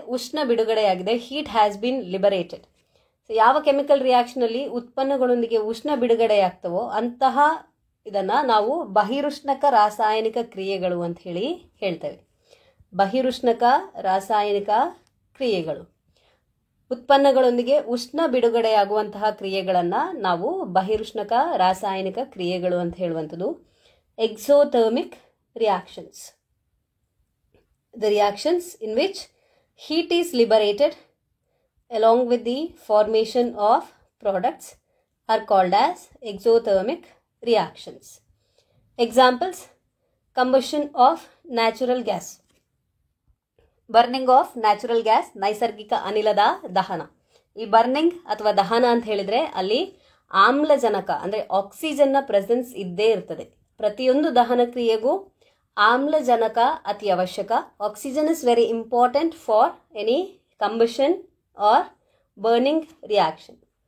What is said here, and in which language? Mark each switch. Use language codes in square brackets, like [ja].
[kn] ಉಷ್ಣ ಬಿಡುಗಡೆಯಾಗಿದೆ. [en] Heat has been liberated. [kn] So ಯಾವ ಕೆಮಿಕಲ್ ರಿಯಾಕ್ಷನಲ್ಲಿ ಉತ್ಪನ್ನಗಳೊಂದಿಗೆ ಉಷ್ಣ ಬಿಡುಗಡೆಯಾಗ್ತವೋ ಅಂತಹ ಇದನ್ನು ನಾವು ಬಹಿರುಷ್ಣಕ ರಾಸಾಯನಿಕ ಕ್ರಿಯೆಗಳು ಅಂತ ಹೇಳಿ ಹೇಳ್ತೇವೆ. ಬಹಿರುಷ್ಣಕ ರಾಸಾಯನಿಕ ಕ್ರಿಯೆಗಳು. ಉತ್ಪನ್ನಗಳೊಂದಿಗೆ ಉಷ್ಣ ಬಿಡುಗಡೆಯಾಗುವಂತಹ ಕ್ರಿಯೆಗಳನ್ನು ನಾವು ಬಹಿರುಷ್ಣಕ ರಾಸಾಯನಿಕ ಕ್ರಿಯೆಗಳು ಅಂತ ಹೇಳುವಂಥದ್ದು. [en] Exothermic reactions. The reactions in which heat is liberated along with the formation of products are called as exothermic reactions. Examples: combustion of natural gas, burning of natural gas, [kn] ನೈಸರ್ಗಿಕ ಅನಿಲದ ದಹನ. ಈ ಬರ್ನಿಂಗ್ ಅಥವಾ ದಹನ ಅಂತ ಹೇಳಿದರೆ ಅಲ್ಲಿ ಆಮ್ಲಜನಕ ಅಂದರೆ ಆಕ್ಸಿಜನ್ನ ಪ್ರೆಸೆನ್ಸ್ ಇದ್ದೇ ಇರ್ತದೆ. ಪ್ರತಿಯೊಂದು ದಹನ ಕ್ರಿಯೆಗೂ ಆಮ್ಲಜನಕ ಅತಿ ಅವಶ್ಯಕ. [en] Oxygen is very important for any combustion or burning reaction.